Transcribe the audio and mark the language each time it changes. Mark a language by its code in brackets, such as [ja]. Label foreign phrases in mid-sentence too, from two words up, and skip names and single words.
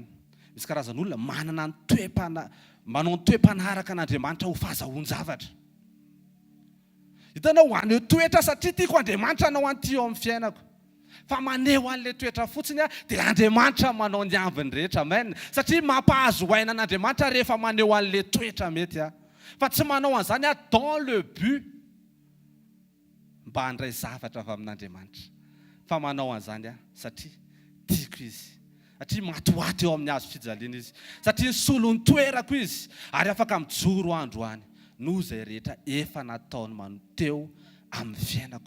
[mg] Misy karazan'olona manana ny manao ny toe-panaraka an'Andriamanitra ho fahazahoan-javatra. Hitanao, haneho toetra satria tiako Andriamanitra anao an'ity eo amin'ny fiainako. Fa maneho an'ilay toetra fotsiny dia Andriamanitra manao ny ambiny rehetra. Amen. Satria mampahazo aina an'Andriamanitra rehefa maneho an'ilay toetra mety. Fa tsy manao an'izany [fr] dans le but [mg] mba handray zavatra avy amin'Andriamanitra, fa manao an'izany satria tiako izy, satria matoato eo amin'ny hazo fijaliana izy, satria solony toerako izy, ary afaka mijoro androany noho izay rehetra efa nataony manoteo amin'ny fiainako.